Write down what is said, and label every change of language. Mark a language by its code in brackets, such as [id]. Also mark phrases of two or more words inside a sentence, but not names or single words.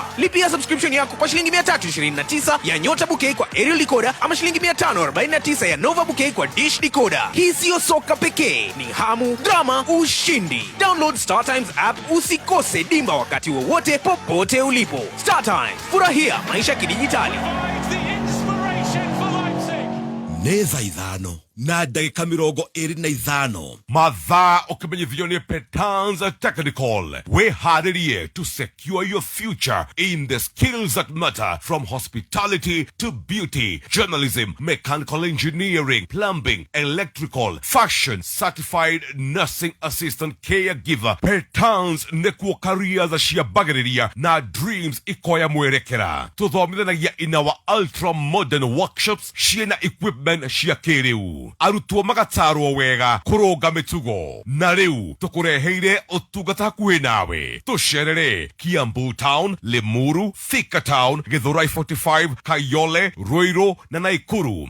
[sw] Lipia subscription yako kwa shilingi 329 ya Nyota Bouquet kwa [en] aerial decoder [sw] ama shilingi 549 ya Nova Bouquet kwa [en] dish decoder. [sw] Hii sio soka pekee, ni hamu, drama, ushindi. Download Star Times app usikose dimba wakati wowote popote ulipo. Star Times, furahia maisha kidijitali. [ki] Neza ithano na ndagĩka 25 mathaa ũkĩmenyithio nĩ Petanza Technical. [en] Wĩharĩrie to secure your future in the skills that matter, from hospitality to beauty, journalism, mechanical engineering, plumbing, electrical, fashion, certified nursing assistant, caregiver. [ki] Petanza nĩkuo careers ciambagĩrĩria na dreams ikoya mwerekera. Tũthomithanagia [en] in our ultra modern workshops [ki] ciĩna equipment cia kĩrĩu. Arutwo magatarwo wega kũrũnga mĩtugo. Na rĩu tũkũreheire ũtungata hakuhĩ nawe. Tũcerere Kiambu Town, Limuru, Thika Town, Githurai 45, Kayole, Ruiru na Naikuru.